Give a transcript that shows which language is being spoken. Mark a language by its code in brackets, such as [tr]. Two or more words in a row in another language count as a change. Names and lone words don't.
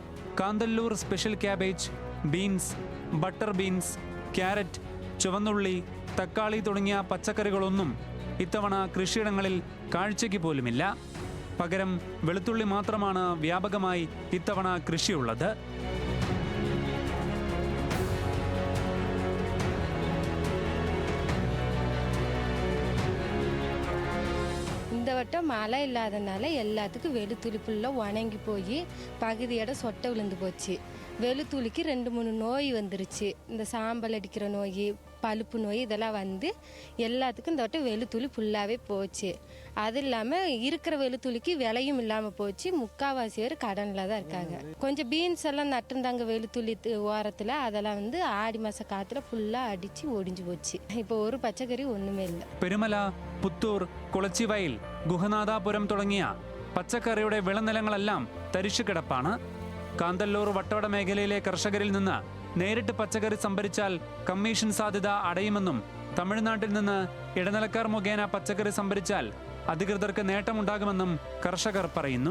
[ml] കാന്തല്ലൂർ സ്പെഷ്യൽ ക്യാബേജ്, ബീൻസ്, ബട്ടർ ബീൻസ്, ക്യാരറ്റ്, ചുവന്നുള്ളി, തക്കാളി തുടങ്ങിയ പച്ചക്കറികളൊന്നും ഇത്തവണ കൃഷിയിടങ്ങളിൽ കാഴ്ചയ്ക്ക് പോലുമില്ല. പകരം വെളുത്തുള്ളി മാത്രമാണ് വ്യാപകമായി ഇത്തവണ കൃഷിയുള്ളത്. [ta] இந்த வட்டம் மழை இல்லாதனால எல்லாத்துக்கும் வெளுத்துளி ஃபுல்லாக உணங்கி போய் பகுதியோட சொட்டை விழுந்து போச்சு. வெளுத்துளிக்கு 2-3 நோய் வந்துருச்சு. இந்த சாம்பல் அடிக்கிற நோய், பழுப்பு நோய் இதெல்லாம் வந்து எல்லாத்துக்கும் இந்த வட்டம் வெளுத்துளி ஃபுல்லாகவே போச்சு. அது இல்லாமல் இருக்கிற வெளுத்துளிக்கு விலையும் இல்லாமல் போச்சு. முக்கால்வாசி பேர் கடனில் தான் இருக்காங்க. கொஞ்சம் பீன்ஸ் எல்லாம் நட்டுருந்தாங்க வெளுத்துளி ஓரத்தில், அதெல்லாம் வந்து ஆடி மாத காற்றுல ஃபுல்லாக அடித்து ஒடிஞ்சு போச்சு. இப்போ ஒரு பச்சைக்கறி ஒன்றுமே இல்லை. [ml] പെരുമല, പുത്തൂർ, കുളച്ചിവയൽ, ഗുഹനാഥാപുരം തുടങ്ങിയ പച്ചക്കറിയുടെ വിളനിലങ്ങളെല്ലാം തരിശു കിടപ്പാണ്. കാന്തല്ലൂർ വട്ടവട മേഖലയിലെ കർഷകരിൽ നിന്ന് നേരിട്ട് പച്ചക്കറി സംഭരിച്ചാൽ കമ്മീഷൻ സാധ്യത അടയുമെന്നും തമിഴ്നാട്ടിൽ നിന്ന് ഇടനിലക്കാർ മുഖേന പച്ചക്കറി സംഭരിച്ചാൽ അധികൃതർക്ക് നേട്ടമുണ്ടാകുമെന്നും കർഷകർ പറയുന്നു.